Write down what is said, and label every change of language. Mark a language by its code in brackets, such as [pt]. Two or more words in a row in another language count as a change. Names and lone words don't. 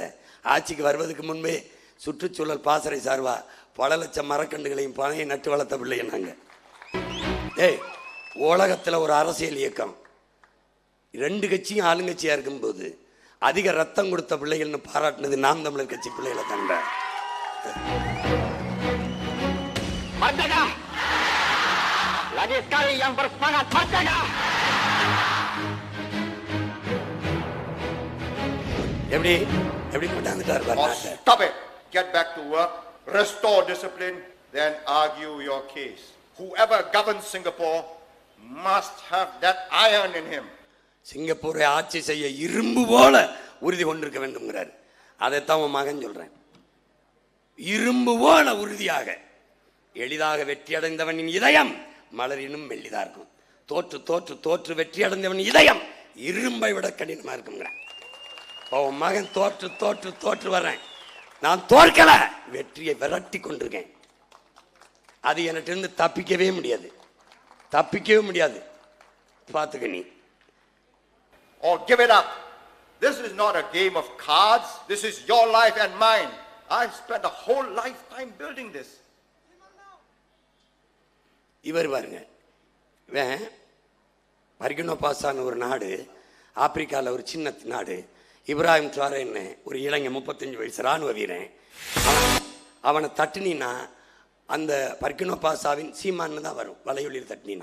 [ta] ஆட்சிக்கு வருவதற்கு முன்பே சுற்றுச்சூழல் பாசறை சார்பா பல லட்சம் மரக்கண்டுகளையும் பனையை நட்டு வளர்த்த பிள்ளை நாங்க. உலகத்தில் ஒரு அரசியல் இயக்கம் 2 கட்சியும் ஆளுங்கட்சியா இருக்கும்போது அதிக ரத்தம் கொடுத்த பிள்ளைகள்னு பாராட்டினது நாம் தமிழர் கட்சி பிள்ளைகளை கண்ட. [ms] Lagi sekali yang bersemangat merdeka. [ta] எப்படி எப்படி கொண்டாந்துட்டார்? [en] stop it, get back to work, restore discipline, then argue your case. Whoever governs Singapore must have that iron in him. [ta] சிங்கப்பூரை ஆட்சி செய்ய இரும்பு போல உறுதி கொண்டிருக்க வேண்டும்ங்கிறார். அதைத்தான் உன் மகன் சொல்றேன். இரும்பு போல உறுதியாக. எளிதாக வெற்றி அடைந்தவனின் இதயம் மலரினும் மெல்லிதா இருக்கும். தோற்று தோற்று தோற்று வெற்றி அடைந்தவன் இதயம் இரும்பை விட கடினமா இருக்குங்கிறான். உன் மகன் தோற்று தோற்று தோற்று வர்றேன், நான் தோற்கல, வெற்றியை விரட்டி கொண்டிருக்கேன். அது என்கிட்ட இருந்து தப்பிக்கவே முடியாது, தப்பிக்கவே முடியாது. பார்த்துக்க நீ. [en] Or give it up. This is not a game of cards. This is your life and mine. I've spent a whole lifetime building this. [ta] இவர் பாருங்க, இவன் பர்கினோ பாசான்னு ஒரு நாடு, ஆப்பிரிக்காவில் ஒரு சின்ன நாடு. இப்ராஹிம் ட்ராரேன்னு ஒரு இளைஞன் 35 வயசு ராணுவ வீரன். அவனை தட்டினா அந்த பர்கினோ பாசாவின் சீமான்னு தான் வரும், வலையொலியில் தட்டினா.